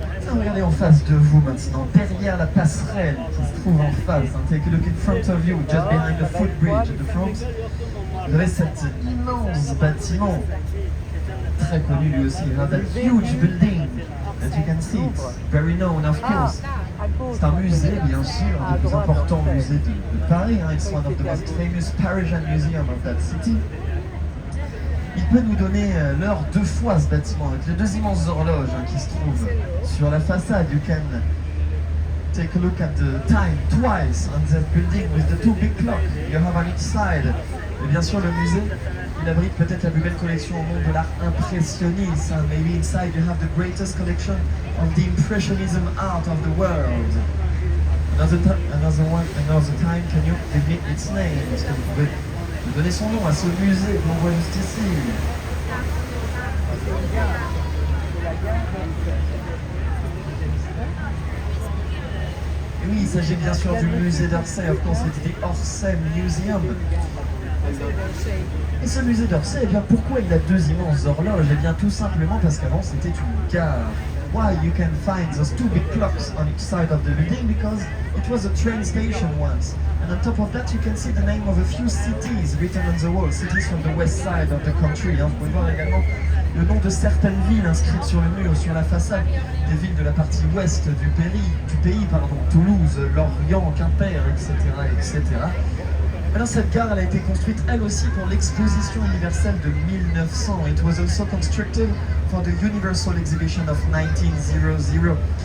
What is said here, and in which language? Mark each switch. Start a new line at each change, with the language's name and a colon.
French: Regardez en face de vous maintenant, derrière la passerelle qui se trouve en face.
English: Take a look in front of you, just behind the footbridge at the front.
French: Vous avez cet immense bâtiment, très connu lui aussi,
English: that huge building that you can see. It's very known, of course.
French: C'est un musée, bien sûr, un des plus importants musées de Paris.
English: It's one of the most famous Parisian museums of that city.
French: Il peut nous donner l'heure deux fois ce bâtiment, avec les deux immenses horloges qui se trouvent sur la façade.
English: You can take a look at the time twice on that building with the two big clocks you have on each side.
French: Et bien sûr, le musée, il abrite peut-être la plus belle collection au monde de l'art impressionniste.
English: Maybe inside you have the greatest collection of the impressionism art of the world. Another time, can you give me its name?
French: Est-ce que vous pouvez donner son nom à ce musée que l'on voit juste ici? Et oui, il s'agit bien sûr du musée d'Orsay,
English: of course, it's the Orsay Museum.
French: Et ce musée d'Orsay, eh bien pourquoi il a deux immenses horloges? Eh bien tout simplement parce qu'avant c'était une gare.
English: Why you can find those two big clocks on each side of the building? Because it was a train station once. And on top of that, you can see the name of a few cities written on the wall, cities from the west side of the country.
French: Vous pouvez voir également le nom de certaines villes inscrites sur le mur, sur la façade, des villes de la partie ouest du pays, Toulouse, Lorient, Quimper, etc., etc. Alors cette gare elle a été construite elle aussi pour l'exposition universelle de 1900.
English: It was also constructed for the Universal Exhibition of 1900.